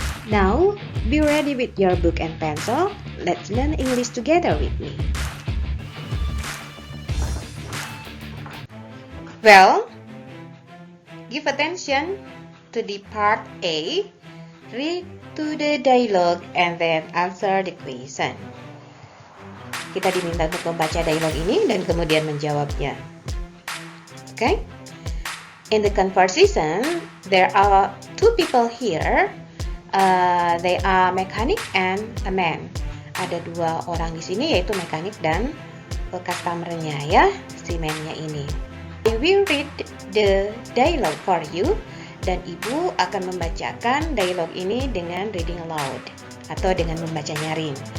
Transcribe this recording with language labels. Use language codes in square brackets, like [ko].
[en] Now, be ready with your book and pencil. Let's learn English together with me. Well, give attention to the part A. Read to the dialogue and then answer the question. [id] Kita diminta untuk membaca dialog ini dan kemudian menjawabnya. [en] Okay? In the conversation, there are two people here. They are mechanic and a man. [id] Ada dua orang di sini, yaitu mekanik dan customer-nya ya, si man-nya ini. [en] I will read the dialogue for you. [id] Dan ibu akan membacakan dialog ini dengan reading aloud atau dengan membaca nyaring.